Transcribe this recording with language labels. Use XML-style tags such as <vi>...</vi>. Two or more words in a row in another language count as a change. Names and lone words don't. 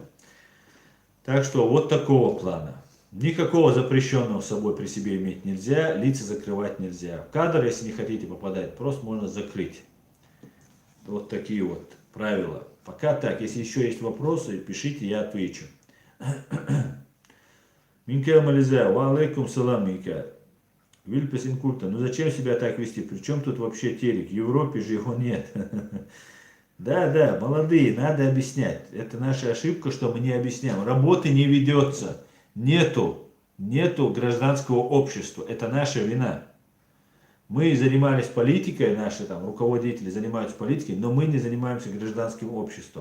<ru>Так что вот такого плана. Никакого запрещенного с собой при себе иметь нельзя, лица закрывать нельзя. Кадр, если не хотите попадать, просто можно закрыть. Вот такие вот правила. Пока так. Если еще есть вопросы, пишите, я отвечу. Минкел Мализа,</ru> <ar>وعليكم السلام,</ar> <ru>Минкел. Вильпес инкульта, ну зачем себя так вести? Причем тут вообще телек? В Европе же его нет. Да, молодые, надо объяснять. Это наша ошибка, что мы не объясняем. Работы не ведется. Нету гражданского общества. Это наша вина. Мы занимались политикой, наши там руководители занимаются политикой, но мы не занимаемся гражданским обществом.</ru>